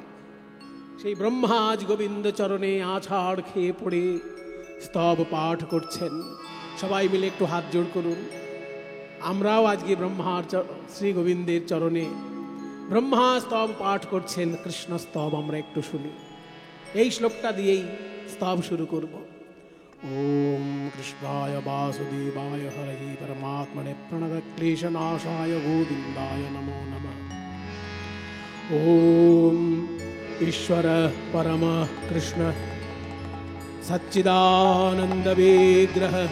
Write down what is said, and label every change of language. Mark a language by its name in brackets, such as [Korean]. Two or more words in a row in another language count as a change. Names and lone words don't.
[Bangla] সেই ব্রহ্মা আজ গোবিন্দ চরণে আছাড় খেয়ে পড়ে স্তব পাঠ করছেন। সবাই মিলে একটু হাত জোড় করুন। আমরাও আজকে ব্রহ্মার শ্রী গোবিন্দের চরণে ব্রহ্মা স্তব পাঠ করছেন, কৃষ্ণ স্তব আমরা একটু শুনি। এই শ্লোকটা দিয়েই স্তব শুরু করব। [Sanskrit] ओम कृष्णाय वासुदेवाय हरये परमात्मने प्रणतक्लेशनाशाय गोविन्दाय नमो नमः। ओम ईश्वर परम कृष्ण सच्चिदानंद विग्रह